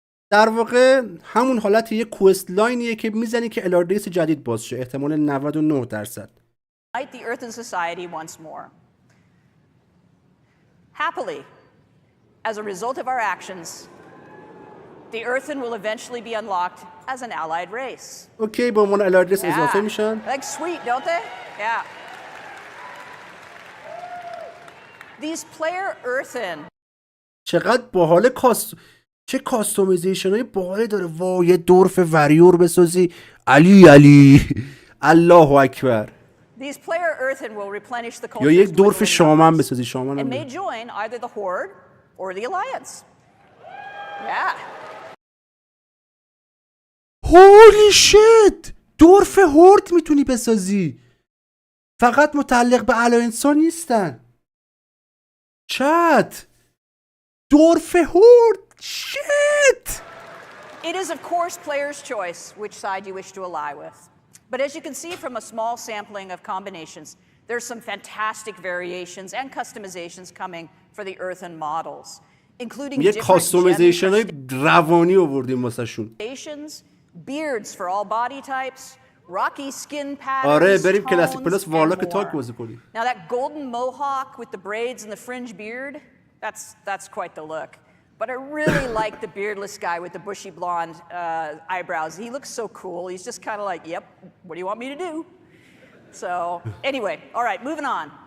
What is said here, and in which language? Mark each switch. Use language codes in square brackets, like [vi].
[fa] در واقع همون حالت یه کوست لاینیه که میزنی که الاردیس جدید باز شه، احتمال 99%. [en] The Earthen society once more. Happily, as a result of our actions, the Earthen will eventually be unlocked as an allied race. [fa] اوکی به عنوان الاردیس اضافه میشن. [en] Like sweet, don't they? Yeah. These player Earthen. [fa] چقدر باحال چه کاستومیزیشن های باحالی داره. وای دورف وریور بسازی، علی الله اکبر. [en] These player Earthen will replenish the culture. [fa] یا یک دورف شامان بسازی، شامان [en] and may join either the Horde or the Alliance. Yeah. [fa] هولی شت، دورف هورد میتونی بسازی، فقط متعلق به الاینس ها نیستن. چت دورف هورد شت. [en] It is of course player's choice which side you wish to ally with. But as you can see from a small sampling of combinations, there's some fantastic variations and customizations coming for the Earthen models, including different customization [fa] های روانی آوردیم واسه شون. [en] Beards for all body types, rocky skin patterns, [fa] آره بریم کلاسیک پلاس وارلاک تاک بازی کنیم. [en] Now that golden mohawk with the braids and the fringe beard, that's quite the look. But I really like the beardless guy with the bushy blonde eyebrows. He looks so cool. He's just kind of like, yep, what do you want me to do? So anyway, all right, moving on.